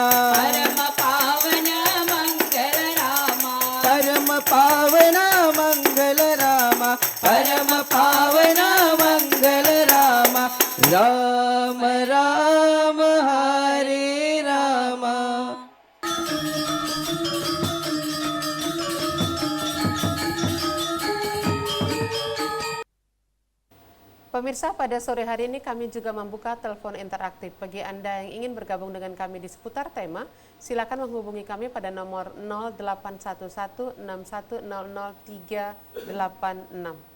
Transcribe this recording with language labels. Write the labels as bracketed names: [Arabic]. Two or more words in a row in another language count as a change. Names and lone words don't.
[Hindi] परम पावन मंगल रामा परम पावना मंगल रामा परम पावना मंगल रामा राम राम हरे रामा [Indonesian] Pemirsa, pada sore hari ini kami juga membuka telepon interaktif. Bagi Anda yang ingin bergabung dengan kami di seputar tema, silakan menghubungi kami pada nomor 081161000386.